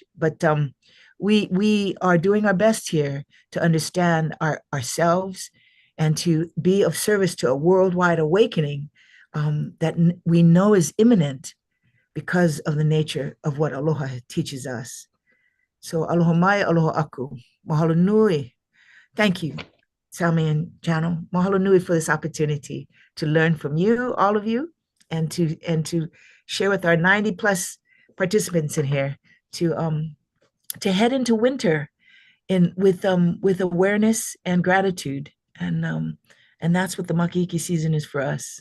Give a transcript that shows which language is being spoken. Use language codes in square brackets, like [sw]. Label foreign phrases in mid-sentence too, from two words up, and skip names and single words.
[en] But we are doing our best here to understand ourselves and to be of service to a worldwide awakening that we know is imminent because of the nature of what aloha teaches us. [haw] So aloha mai, aloha aku. Mahalo nui. [en] Thank you, Sahmie and Jano. [haw] Mahalo nui [en] for this opportunity to learn from you, all of you, and to share with our 90 plus participants in here to head into winter with awareness and gratitude, and that's what the Makiki season is for us.